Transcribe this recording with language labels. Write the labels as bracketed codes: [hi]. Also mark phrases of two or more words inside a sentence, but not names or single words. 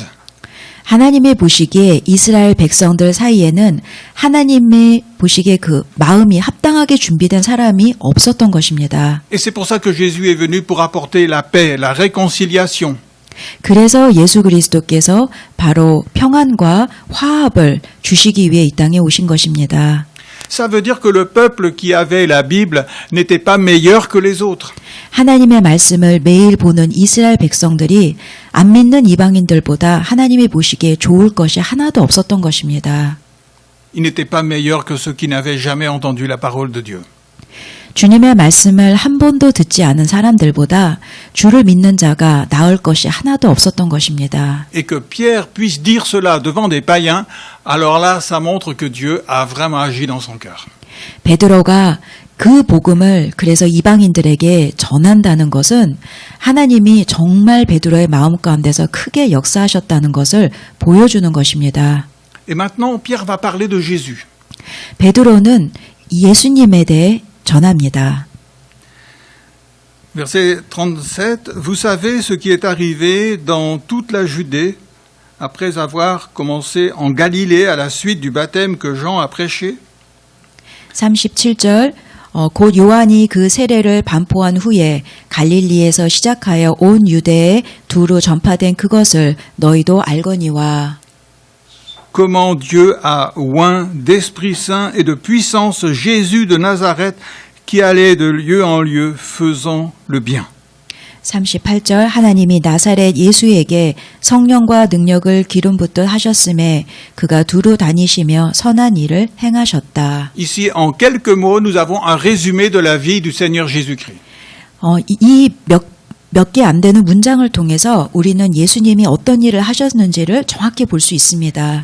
[ko] 하나님의 보시기에 이스라엘 백성들 사이에는 하나님의 보시기에 그 마음이 합당하게 준비된 사람이 없었던 것입니다. [fr] Et c'est pour ça que Jésus est venu pour apporter la paix, la réconciliation. [ko] 그래서 예수 그리스도께서 바로 평안과 화합을 주시기 위해 이 땅에 오신 것입니다. [fr] Ça veut dire que le peuple qui avait la Bible n'était pas meilleur que les autres. [ko] 하나님의 말씀을 매일 보는 이스라엘 백성들이 안 믿는 이방인들보다 하나님이 보시기에 좋을 것이 하나도 없었던 것입니다. [fr] Ils n'étaient pas meilleurs que ceux qui n'avaient jamais entendu la parole de Dieu. [ko] 주님의 말씀을 한 번도 듣지 않은 사람들보다 주를 믿는 자가 나을 것이 하나도 없었던 것입니다. [fr] Et que Pierre puisse dire cela devant des païens, alors là, ça montre que Dieu a vraiment agi dans son cœur. [ko] 베드로가 그 복음을 그래서 이방인들에게 전한다는 것은 하나님이 정말 베드로의 마음 가운데서 크게 역사하셨다는 것을 보여주는 것입니다. [fr] Et maintenant, Pierre va parler de Jésus. [ko] 베드로는 예수님에 대해 전합니다. [fr] Verset 37, vous savez ce qui est arrivé dans toute la Judée après avoir commencé en Galilée à la suite du baptême que Jean a prêché. [ko] 37절 곧 요한이 그 세례를 반포한 후에 갈릴리에서 시작하여 온 유대에 두루 전파된 그것을 너희도 알거니와. [fr] Comment Dieu a oint d'Esprit Saint et de puissance Jésus de Nazareth qui allait de lieu en lieu faisant le bien. [ko] 38절 하나님이 나사렛 예수에게 성령과 능력을 기름 붓듯 하셨음에 그가 두루 다니시며 선한 일을 행하셨다. [fr] Ici, en quelques mots, nous avons un résumé de la vie du Seigneur Jésus-Christ. [ko] 이 몇 개 안 되는 문장을 통해서 우리는 예수님이 어떤 일을 하셨는지를 정확히 볼 수 있습니다.